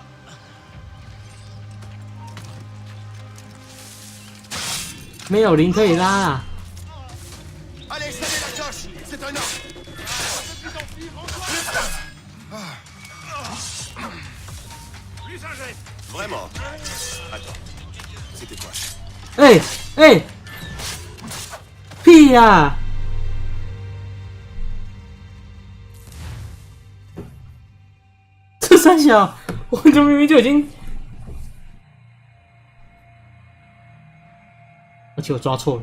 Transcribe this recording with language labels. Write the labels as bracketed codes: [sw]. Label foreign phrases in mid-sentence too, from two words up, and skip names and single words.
[fr] Allez, savez la cloche. C'est un ordre. Vraiment. Attends. C'était quoi? [zh] 哎，屁呀！这三小，我这明明就已经，而且我抓错了。